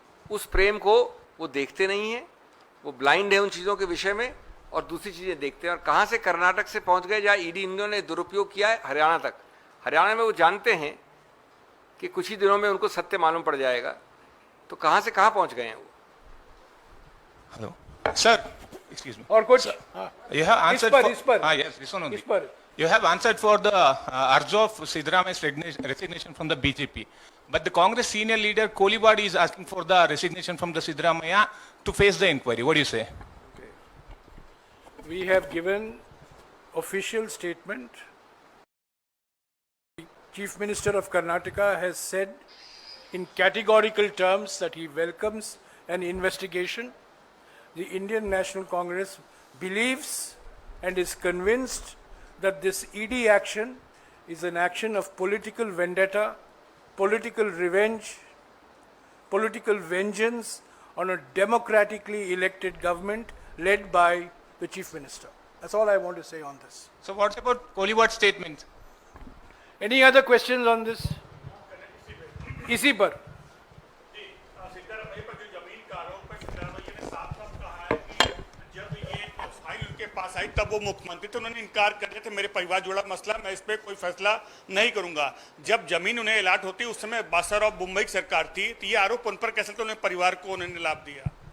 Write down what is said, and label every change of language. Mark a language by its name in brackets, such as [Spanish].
[Hindi] उस प्रेम को वो देखते नहीं है, वो ब्लाइंड है उन चीज़ों के विषय में, और दूसरी चीज़ें देखते हैं। और कहाँ से कर्नाटक से पहुँच गए जहाँ ईडी इन्होंने दुरुपयोग किया है हरियाणा तक। हरियाणा में वो जानते हैं कि कुछ ही दिनों में उनको सत्य मालूम पड़ जाएगा, तो कहाँ से कहाँ पहुँच गए हैं वो। [English] Hello sir, excuse me. [Hindi] और कुछ [English] You have answered [Hindi] इस पर [English] yes, this one only. [Hindi] इस पर [English] You have answered for the urge of Siddaramaia's resignation from the BJP, but the Congress senior leader Kolibadi is asking for the resignation from the Siddaramaiah to face the inquiry. What do you say? we have given official statement. Chief Minister of Karnataka has said in categorical terms that he welcomes an investigation. The Indian National Congress believes and is convinced that this ED action is an action of political vendetta, political revenge, political vengeance on a democratically elected government led by the Chief Minister. That's all I want to say on this. So what about Kohliwa's statement? Any other questions on this? [Hindi] इसी पर सिद्धारमैया पर जो जमीन का आरोप है, सिद्धारमैया ने साफ साफ कहा है कि जब ये फाइल उनके पास आई तब वो मुख्यमंत्री थे, उन्होंने इनकार कर दिया था, मेरे परिवार जुड़ा मसला, मैं इस पर कोई फैसला नहीं करूंगा। जब जमीन उन्हें अलॉट होती उस समय बासर और मुंबई की सरकार थी, तो ये आरोप उन पर कैसे, तो उन्हें परिवार को उन्होंने लाभ दिया?